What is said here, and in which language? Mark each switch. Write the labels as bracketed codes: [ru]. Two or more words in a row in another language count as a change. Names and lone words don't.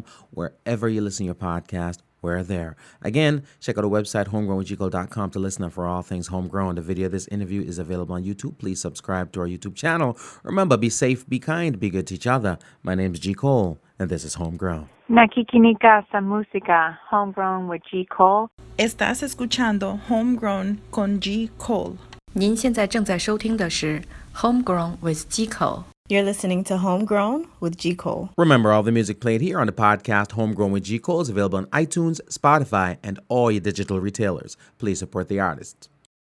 [en] Wherever you listen to your podcast, we're there. Again, check out our website, homegrownwithgcole.com, to listen up for all things homegrown. The video of this interview is available on YouTube. Please subscribe to our YouTube channel. Remember, be safe, be kind, be good to each other. My name is G. Cole, and this is Homegrown. [tl] Nakikinika sa música, Homegrown with G. Cole. [es] Estás escuchando Homegrown con G. Cole. [zh] 您现在正在收听的是 Homegrown with G. Cole. [en] You're listening to Homegrown with G. Cole. Remember, all the music played here on the podcast, Homegrown with G. Cole, is available on iTunes, Spotify, and all your digital retailers. Please support the artists.